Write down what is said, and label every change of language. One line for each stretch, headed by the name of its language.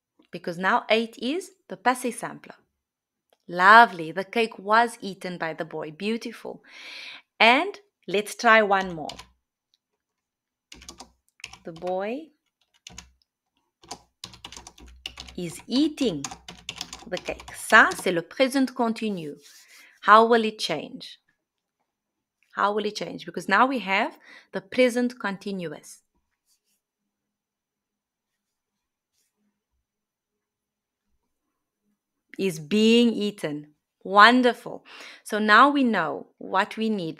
English: Because now ate is the passé simple. Lovely. The cake was eaten by the boy. Beautiful. And let's try one more. The boy is eating the cake.
French: Ça, c'est le present continu.
English: How will it change? How will it change? Because now we have the present continuous. Is being eaten. Wonderful. So now we know what we need.